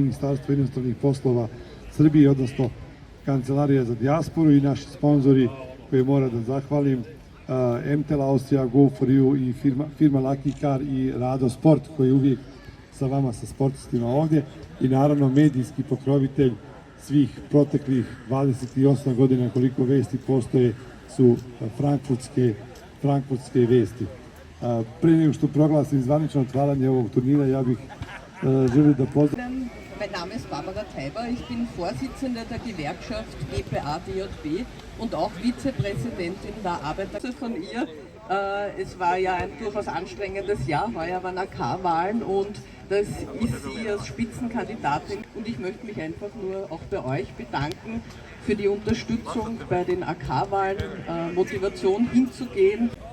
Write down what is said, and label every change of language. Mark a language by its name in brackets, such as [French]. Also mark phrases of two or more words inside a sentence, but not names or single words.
[Serbian] Ministarstvo inostranih poslova Srbije, odnosno Kancelarija za dijasporu i naši sponzori koje moram da zahvalim, MTEL Austrija, Go for You i firma Lucky Car i Rado Sport koji je uvijek sa vama, sa sportistima ovdje i naravno medijski pokrovitelj svih proteklih 28 godina koliko vesti postoje su frankfurtske vesti. Pre nego što proglasim zvanično otvaranje ovog turnira, ja bih želio da pozdravim. [German] Mein Name ist Barbara Teiber, ich bin Vorsitzende der Gewerkschaft GPA-DJB und auch Vizepräsidentin der Arbeiter von ihr. Es war ja ein durchaus anstrengendes Jahr, heuer waren AK-Wahlen und das ist sie als Spitzenkandidatin und ich möchte mich einfach nur auch bei euch bedanken für die Unterstützung bei den AK-Wahlen, Motivation hinzugehen.